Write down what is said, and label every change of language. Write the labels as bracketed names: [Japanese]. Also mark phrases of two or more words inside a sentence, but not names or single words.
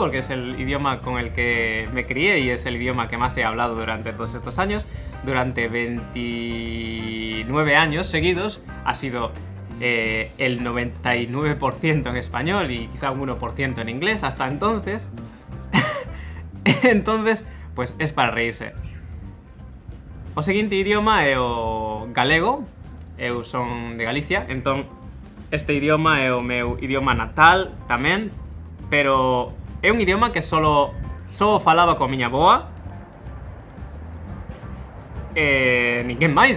[Spanish] Porque es el idioma con el que me crié y es el idioma que más he hablado durante todos estos años. Durante 29 años seguidos ha sido el 99% en español y quizá un 1% en inglés hasta entonces. Entonces, pues es para reírse. [Galician] O seguinte idioma é o galego. Eu son de Galicia, entón este idioma é o meu idioma natal tamén, pero é un idioma que só falaba coa miña avoa e ninguén máis.